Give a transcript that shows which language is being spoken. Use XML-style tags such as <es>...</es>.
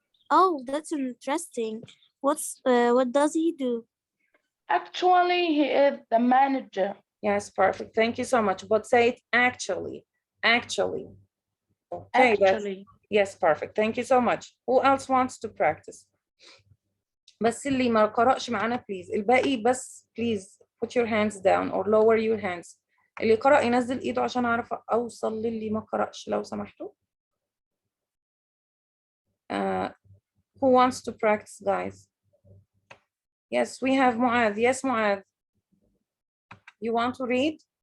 <en>Oh, that's interesting. What does he do? Actually, he is the manager. Yes, perfect. Thank you so much. But say it actually. Actually. Okay, Actually. yes, perfect. Thank you so much. Who else wants to practice?</en> <ar>بس اللي ما قرأش معانا please. الباقي بس</ar> <en>please put your hands down or lower your hands.</en> <ar>اللي قرأ ينزل ايده عشان اعرف اوصل للي ما قرأش لو سمحتوا.</ar> <en>Who wants to practice, guys? Yes, we have Muad. Yes, Muad. You want to read?</en>